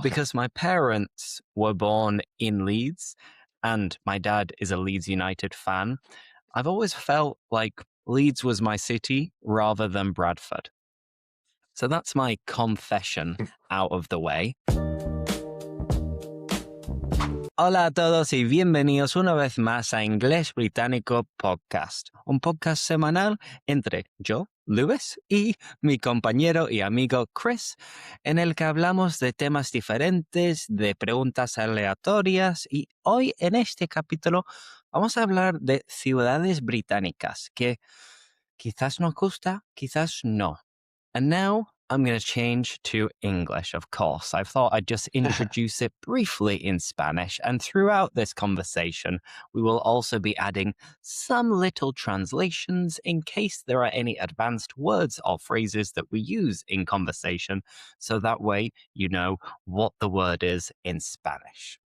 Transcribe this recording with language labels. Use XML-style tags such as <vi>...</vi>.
<en>because my parents were born in Leeds and my dad is a Leeds United fan, I've always felt like Leeds was my city rather than Bradford. So that's my confession out of the way.</en> <es>Hola a todos y bienvenidos una vez más a Inglés Británico Podcast, un podcast semanal entre yo, Lewis, y mi compañero y amigo Chris, en el que hablamos de temas diferentes, de preguntas aleatorias, y hoy en este capítulo vamos a hablar de ciudades británicas que quizás nos gusta, quizás no.</es> <en>And now I'm going to change to English, of course. I thought I'd just introduce it briefly in Spanish, and throughout this conversation, we will also be adding some little translations in case there are any advanced words or phrases that we use in conversation, so that way you know what the word is in Spanish.</en>